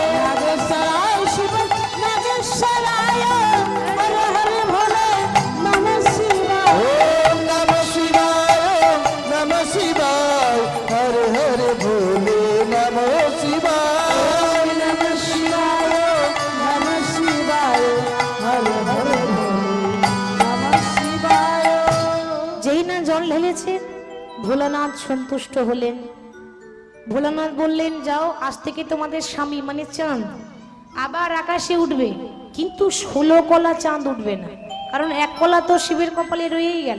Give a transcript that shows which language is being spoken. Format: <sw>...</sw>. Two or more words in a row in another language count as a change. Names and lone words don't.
<sa>नागेश्वराय शिव नागेश्वराय हर हर भोले नमः शिवाय ओम नमः शिवाय नमः शिवाय हर हर भोले नमः शिवाय नमः शिवाय नमः शिवाय हर हर भोले नमः शिवाय</sa> <bn>যেই না জল ঢেলেছে ভোলানাথ সন্তুষ্ট হলেন। ভোলানাথ বললেন যাও আজ থেকে তোমাদের স্বামী মানে চাঁদ আবার আকাশে উঠবে, কিন্তু 16 কলা চাঁদ উঠবে না, কারণ এক কলা তো শিবের কপালে রয়েই গেল।</bn>